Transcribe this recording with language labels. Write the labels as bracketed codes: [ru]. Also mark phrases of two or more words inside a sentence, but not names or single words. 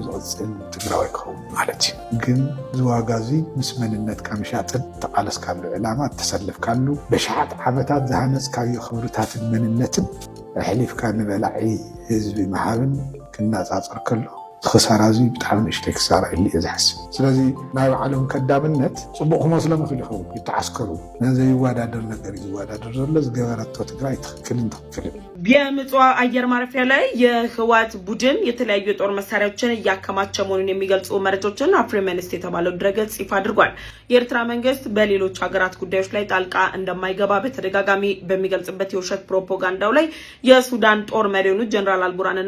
[ti] ዝቕፅል ትግራዋይ ክኸውን ማለት እዩ ግን ዝዋጋ እዚ ምስ መንነትካ ምሻጥን ተቃለስካሉ ዕላማ ተሰለፍካሉ በሽሓት ዓመታት ዝሃነፅካዮ ክብርታትን መንነትን ሕሊፍካ ንበላዒ ህዝቢ መሃብን ክናፃፀር ከሎ ክሳራ እዚ ብጣዕሚ ንእሽተይ ክሳራ ኢሉ እየ ዝሓስብ ስለዚ ናይ ባዕሎም ከዳምነት ፅቡቅ ክመስሎም ይኽእል ይኸውን ይተዓስከሩ ነዘይወዳደር ነገር እዩ ዝወዳደር ዘሎ ዝገበረቶ ትግራይ ትክክልን ትክክልን [am] የምጽዋ አየር ማረፊያ ላይ የህወሓት ቡድን የተለያዩ የጦር መሳሪያዎችን እያከማቸ መሆኑን የሚገልጹ መረጃዎችን አፍሪመንስት የተባለው ድረገጽ ይፋ አድርጓል። የኤርትራ መንግስት በሌሎች ሀገራት ጉዳዮች ላይ ጣልቃ እንደማይገባ በተደጋጋሚ በሚገልጽበት የውሸት ፕሮፓጋንዳው ላይ የሱዳን ጦር መሪ የሆኑት ጀነራል አልቡራንና